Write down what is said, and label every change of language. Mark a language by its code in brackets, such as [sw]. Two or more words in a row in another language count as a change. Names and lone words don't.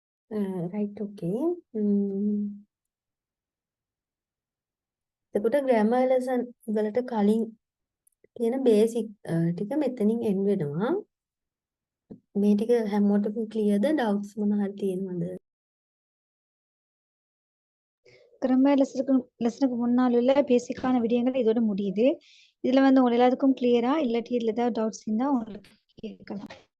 [en] right okay [si] එතකොට [en] grammar lesson [si] වලට කලින් තියෙන basic ටික මෙතනින් end වෙනවා මේ ටික හැමෝටම clearද doubts මොන හරි තියෙනවද [en] grammar lessonக்கு [ta] முன்னால் உள்ள பேசிக்கான விடயங்கள் இதோட முடியுது இதுல வந்து உங்க எல்லாத்துக்கும் கிளியரா இல்லாட்டி இதுல ஏதாவது டவுட்ஸ் இருந்தா உங்களுக்கு கேட்கலாம்